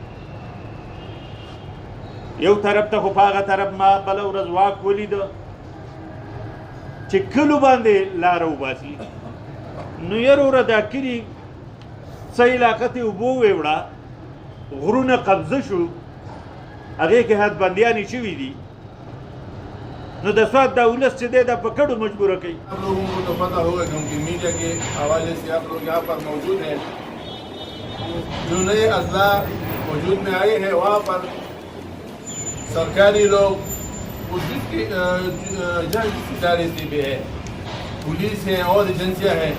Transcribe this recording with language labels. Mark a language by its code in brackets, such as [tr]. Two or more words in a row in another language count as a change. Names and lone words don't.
[ps] یو طرف ته خو په هغه طرف ما بله ورځ واک ولیده چې کلو باندې لاره وباسي. نو یاره وره دا کلي څه علاقه ته اوبه وویوړه، غرونه قبضه شو، هغې کې حدبندیانې شوي دي. نو د سوات دا ولس چې دی دا په کډو مجبوره کوي. [ur] آپ لوگوں کو تو پتہ ہوگا کیونکہ میڈیا کے حوالے سے آپ لوگ یہاں پر موجود ہیں. جو نئے اضلاع وجود میں آئے ہیں وہاں پر سرکاری لوگ جج ادارے سے بھی ہے، پولیس ہیں اور ایجنسیاں ہیں.